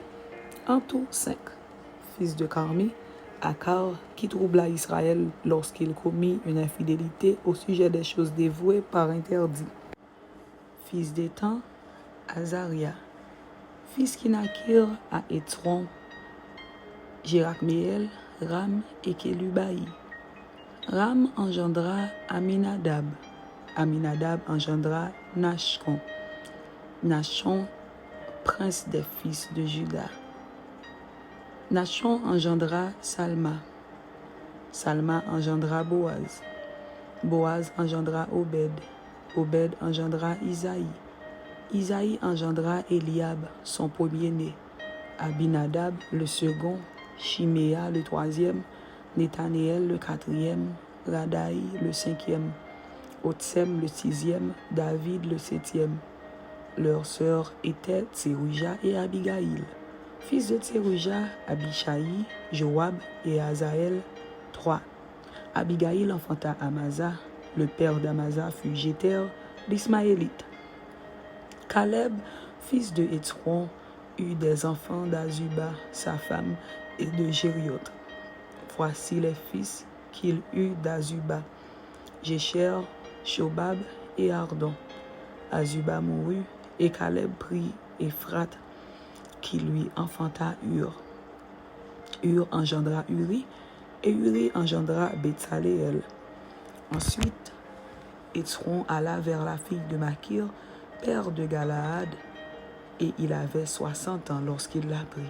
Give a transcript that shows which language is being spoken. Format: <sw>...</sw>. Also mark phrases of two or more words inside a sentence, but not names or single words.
<fr>En tout, 5. Fils de Carmi, Akar, qui troubla Israël lorsqu'il commit une infidélité au sujet des choses dévouées par interdit. Fils d'Étan, Azaria. Fils qui naquirent à Étron, Jérakméel, Ram et Kélubaï. Ram engendra Aminadab. Aminadab engendra Nachon. Nachon, prince des fils de Juda. Nachon engendra Salma. Salma engendra Boaz. Boaz engendra Obed. Obed engendra Isaïe. Isaïe engendra Eliab, son premier-né. Abinadab, le second. Chiméa, le troisième. Nethanéel, le quatrième. Radaï, le cinquième. Otsem, le sixième. David, le septième. Leurs sœurs étaient Tseruja et Abigaïl. Fils de Tseruja, Abishaï, Joab et Azaël, 3. Abigaïl enfanta Amasa. Le père d'Amasa fut Jéter, l'Ismaélite. Caleb, fils de Étron, eut des enfants d'Azuba, sa femme, et de Jérioth. Voici les fils qu'il eut d'Azuba: Jécher, Shobab et Ardon. Azuba mourut, et Caleb prit Éphrat, qui lui enfanta Hur. Hur engendra Uri, et Uri engendra Betsaléel. Ensuite, Étron alla vers la fille de Makir, père de Galaad, et il avait 60 ans lorsqu'il la prit.</fr>